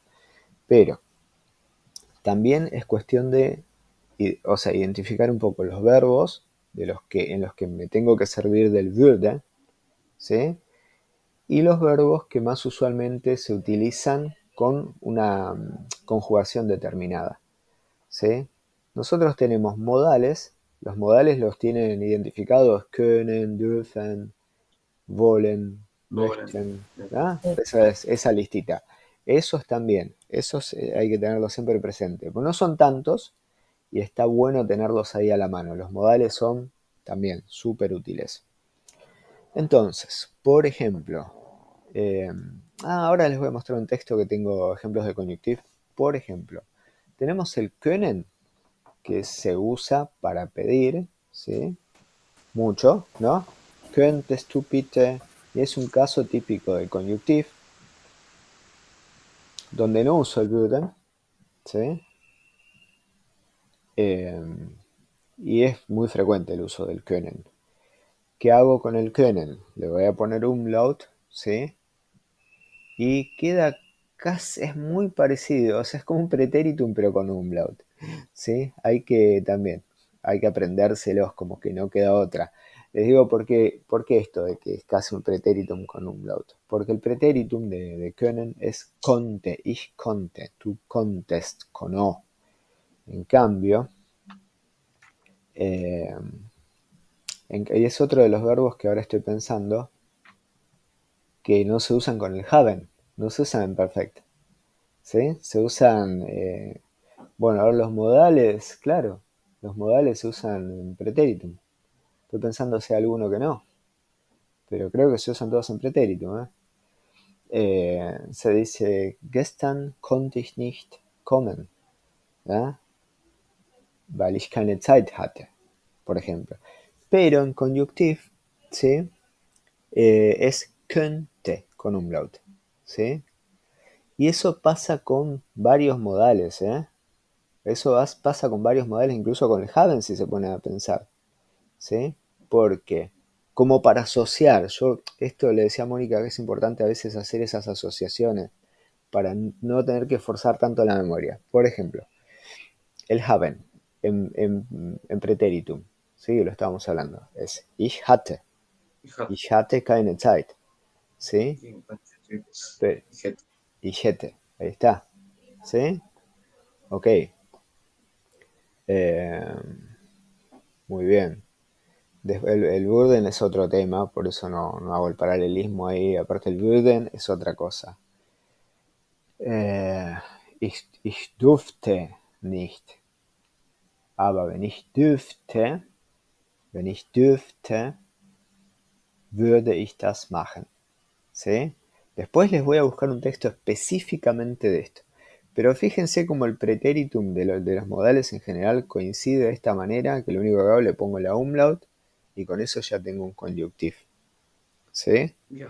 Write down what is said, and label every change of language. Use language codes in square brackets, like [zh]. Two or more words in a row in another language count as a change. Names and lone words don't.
[es] Pero también es cuestión de, o sea, identificar un poco los verbos en los que me tengo que servir del würde, ¿sí? Y los verbos que más usualmente se utilizan con una conjugación determinada, ¿sí? Nosotros tenemos modales, los modales los tienen identificados [de] können, dürfen, wollen, [es] Ahora, möchten, ¿ah? Esa listita. Esos también, esos hay que tenerlos siempre presente, porque no son tantos y está bueno tenerlos ahí a la mano. Los modales son también súper útiles. Entonces, por ejemplo, eh, ahora les voy a mostrar un texto que tengo ejemplos de conjunctive. Por ejemplo, tenemos el können, que se usa para pedir, ¿sí? Mucho, ¿no? [de] Könntest du bitte, [es] y es un caso típico del conjunctive, donde no uso el würden, ¿sí? Eh, y es muy frecuente el uso del können. ¿Qué hago con el können? Le voy a poner umlaut, ¿sí? Y queda casi, es muy parecido, o sea, es como un pretéritum pero con umlaut, ¿sí? Hay que aprendérselos, como que no queda otra. Les digo por qué esto de que es casi un pretéritum con umlaut. Porque el pretéritum de können es [de] konnte, ich konnte, [es] tú konntest, con o. En cambio, eh, y es otro de los verbos que ahora estoy pensando, que no se usan con el haben, no se usan en perfect, ¿sí? Se usan, bueno, ahora los modales, claro, los modales se usan en pretéritum. Estoy pensando si hay alguno que no, pero creo que se usan todos en pretéritum, ¿eh? Se dice, [de] gestern konnte ich nicht kommen, ¿eh? Weil ich keine Zeit hatte, [es] por ejemplo. Pero en conjunctive, ¿sí? Es könnte con umlaut, ¿sí? Y eso pasa con varios modales, ¿eh? Pasa con varios modales, incluso con el haben si se pone a pensar, ¿sí? Porque, como para asociar, yo esto le decía a Mónica que es importante a veces hacer esas asociaciones para no tener que forzar tanto la memoria. Por ejemplo, el haben en pretéritum, ¿sí? Lo estábamos hablando, es fíjate, [de] ich hatte keine Zeit, [es] ¿sí? sí, entonces, Pero, fíjate, [de] ich hätte, [es] ahí está, ¿sí? Ok, eh, muy bien. El Burden es otro tema, por eso no hago el paralelismo ahí. Aparte, el Burden es otra cosa. [de] Ich durfte nicht. Aber wenn ich dürfte, würde ich das machen. [es] ¿Sí? Después les voy a buscar un texto específicamente de esto. Pero fíjense como el pretéritum de los modales en general coincide de esta manera, que lo único que hago le pongo la umlaut y con eso ya tengo un conjunctive. ¿Sí? ya,